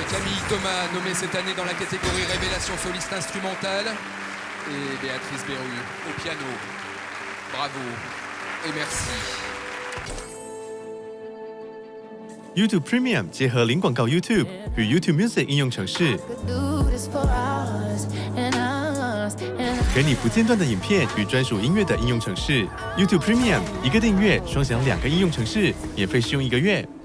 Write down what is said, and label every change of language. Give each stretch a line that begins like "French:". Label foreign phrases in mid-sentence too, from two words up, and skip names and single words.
French: Camille Thomas, nommée cette année dans la catégorie Révélation soliste instrumentale. Et Béatrice Berru au piano. Bravo et merci.
Chinese: YouTube Premium 结合零广告 YouTube 与 YouTube Music 应用程式，给你不间断的影片与专属音乐的应用程式。YouTube Premium 一个订阅，双享2个应用程式，免费试用1个月。